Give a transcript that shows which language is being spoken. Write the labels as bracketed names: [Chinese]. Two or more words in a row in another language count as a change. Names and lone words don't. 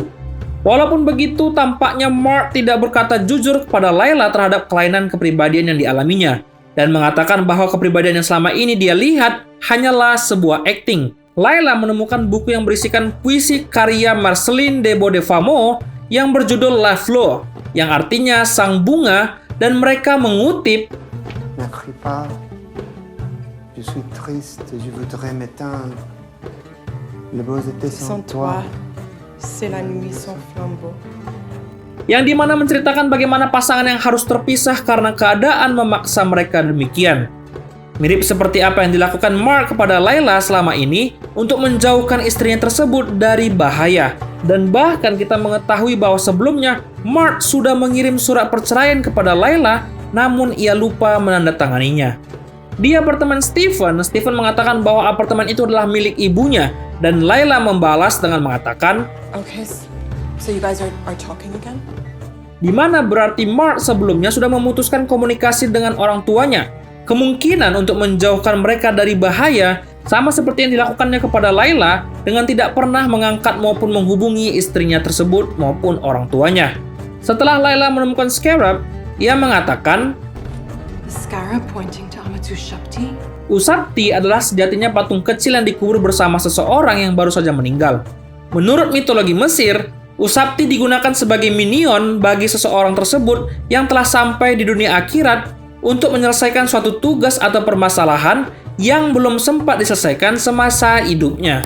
[Indonesian] Walaupun begitu, tampaknya Mark tidak berkata jujur kepada Layla terhadap kelainan kepribadian yang dialaminya, dan mengatakan bahwa kepribadian yang selama ini dia lihat hanyalah sebuah akting. Layla menemukan buku yang berisikan puisi karya Marceline de Bodefamo yang berjudul La Fleur, yang artinya sang bunga, dan mereka mengutip, [French] Ne crie pas, je suis triste, je voudrais m'éteindre. Le beau était sans toi. C'est la nuit sans flambeau. [Indonesian] yang dimana menceritakan bagaimana pasangan yang harus terpisah karena keadaan memaksa mereka demikian. Mirip seperti apa yang dilakukan Mark kepada Layla selama ini untuk menjauhkan istrinya tersebut dari bahaya. Dan bahkan kita mengetahui bahwa sebelumnya Mark sudah mengirim surat perceraian kepada Layla, namun ia lupa menandatanganinya. Di apartemen Stephen mengatakan bahwa apartemen itu adalah milik ibunya, dan Layla membalas dengan mengatakan, [English] Okay, so you guys are talking again? [Indonesian] di mana berarti Mark sebelumnya sudah memutuskan komunikasi dengan orang tuanya. Kemungkinan untuk menjauhkan mereka dari bahaya sama seperti yang dilakukannya kepada Layla dengan tidak pernah mengangkat maupun menghubungi istrinya tersebut maupun orang tuanya. Setelah Layla menemukan scarab, ia mengatakan, [English] The scarab pointing to Ushabti? [Indonesian] Ushabti adalah sejatinya patung kecil yang dikubur bersama seseorang yang baru saja meninggal. Menurut mitologi Mesir, Ushabti digunakan sebagai minion bagi seseorang tersebut yang telah sampai di dunia akhirat untuk menyelesaikan suatu tugas atau permasalahan yang belum sempat diselesaikan semasa hidupnya.